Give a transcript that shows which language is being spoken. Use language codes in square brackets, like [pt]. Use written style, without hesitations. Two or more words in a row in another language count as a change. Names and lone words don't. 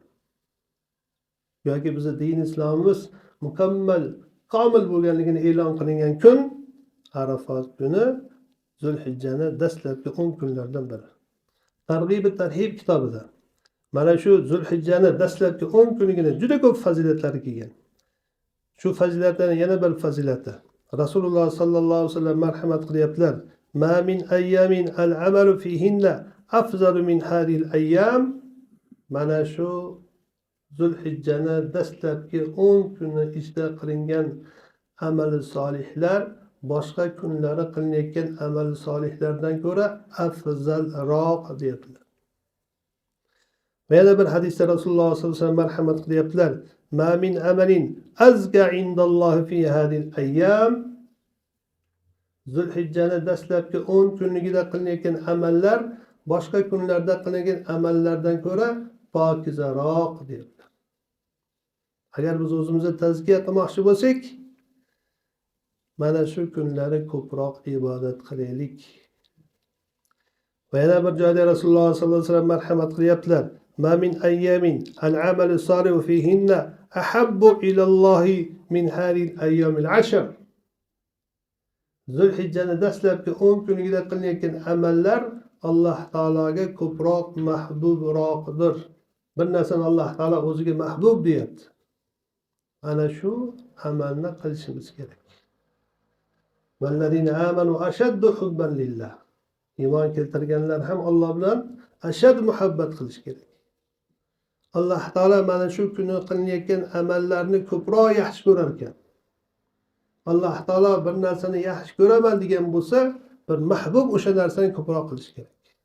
[uz] Yoki bizning din islomimiz mukammal, komil bo'lganligini e'lon qilingan kun Arafat kuni Zulhijjani dastlabki 10 kunlardan biri. Targ'ib-tarhib kitobida Mana shu Zulhijjani dastlabki 10 kunigina juda ko'p fazilatlari kelgan. Shu fazilatlarning yana bir fazilati. Rasululloh [ar] صلى الله عليه وسلم [uz] marhamat qilyaptilar. [ar] ما من أيام العمل فيهن أفضل من هذه الأيام. [uz] Mana shu Zulhijjani dastlabki 10 kuni ichida qilingan amali solihlar boshqa kunlari qilinayotgan amali solihlardan ko'ra afzalroq deyaptilar. Yana bir hadisda Rasululloh [ar] صلى الله عليه وسلم [uz] marhamat qilyaptilar. [ar] ما من عمل أزكى عند الله في هذه الأيام. [uz] Zulhijjani dastlabki 10 kunligida qilinayotgan amallar boshqa kunlarda qilingan amallardan ko'ra pokizaroq deyaptilar. Agar biz o'zimizni tazkiya qilmoqchi bo'lsak, mana shu kunlari ko'proq ibodat qilaylik. Va yana bir joyda Rasululloh [ar] صلى الله عليه وسلم [uz] marhamat qilyaptilar. [ar] ما من أيام العمل الصالح فيهن أحب إلى الله من هذه الأيام العشر. [uz] Zulhijjani dastlabki 10 kunligida qilinayotgan amallar Alloh taologa ko'proq mahbubroqdir. Bir narsani Alloh taolo o'ziga mahbub deyapti. Ana shu amalni qilishimiz kerak. [ar] والذين آمنوا أشد حبا لله. [uz] Iymon keltirganlar ham Alloh bilan ashad muhabbat qilish kerak. Alloh taolo mana shu kuni qilinayotgan amallarni ko'proq yaxshi ko'rar ekan. Alloh taolo bir narsani yaxshi ko'raman degan bo'lsa, bir mahbub o'sha narsani ko'proq qilish kerak.